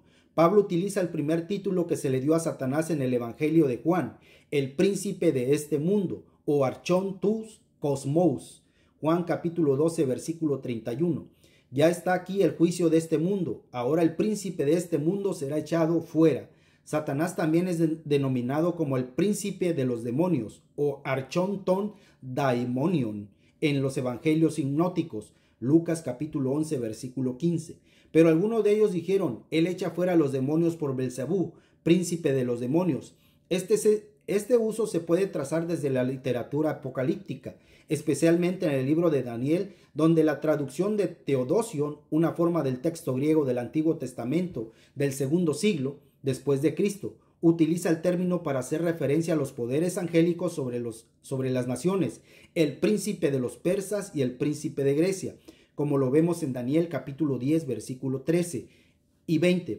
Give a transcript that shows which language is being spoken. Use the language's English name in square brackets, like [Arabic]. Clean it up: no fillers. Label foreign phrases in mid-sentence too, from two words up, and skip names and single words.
[Spanish] Pablo utiliza el primer título que se le dio a Satanás en el Evangelio de Juan, el príncipe de este mundo, o [Greek] ἄρχων τοῦ κόσμου. [Spanish] Juan capítulo 12, versículo 31. Ya está aquí el juicio de este mundo. Ahora el príncipe de este mundo será echado fuera. Satanás también es denominado como el príncipe de los demonios, o [Greek] ἄρχων τῶν δαιμονίων, [Spanish] en los evangelios sinópticos, Lucas capítulo 11, versículo 15. Pero algunos de ellos dijeron, él echa fuera a los demonios por Belzebú, príncipe de los demonios. Este uso se puede trazar desde la literatura apocalíptica, especialmente en el libro de Daniel, donde la traducción de Teodosion, una forma del texto griego del Antiguo Testamento del segundo siglo después de Cristo, utiliza el término para hacer referencia a los poderes angélicos sobre las naciones, el príncipe de los persas y el príncipe de Grecia, como lo vemos en Daniel capítulo 10, versículo 13 y 20.